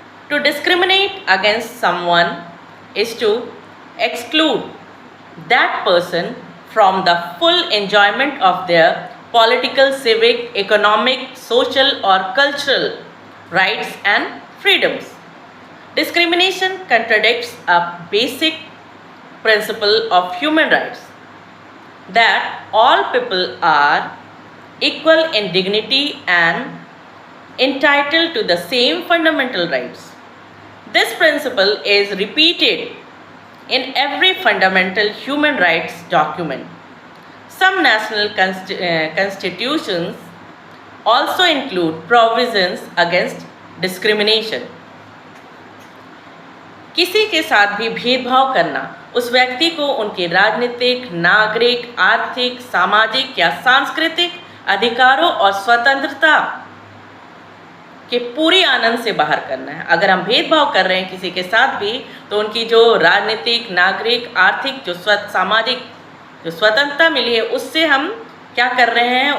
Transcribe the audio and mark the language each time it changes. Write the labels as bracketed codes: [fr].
[en] To discriminate against someone is to exclude that person from the full enjoyment of their political, civic, economic, social और cultural rights and freedoms. Discrimination contradicts a basic principle of human rights, that all people are equal in dignity and entitled to the same fundamental rights. This principle is repeated in every fundamental human rights document. Some national constitutions also include provisions against discrimination. [hi] किसी के साथ भी भेदभाव करना उस व्यक्ति को उनके राजनीतिक, नागरिक, आर्थिक, सामाजिक या सांस्कृतिक अधिकारों और स्वतंत्रता के पूरी आनंद से बाहर करना है। अगर हम भेदभाव कर रहे हैं किसी के साथ भी, तो उनकी जो राजनीतिक, नागरिक, आर्थिक, जो सामाजिक जो स्वतंत्रता मिली है, उससे हम क्या कर रहे हैं?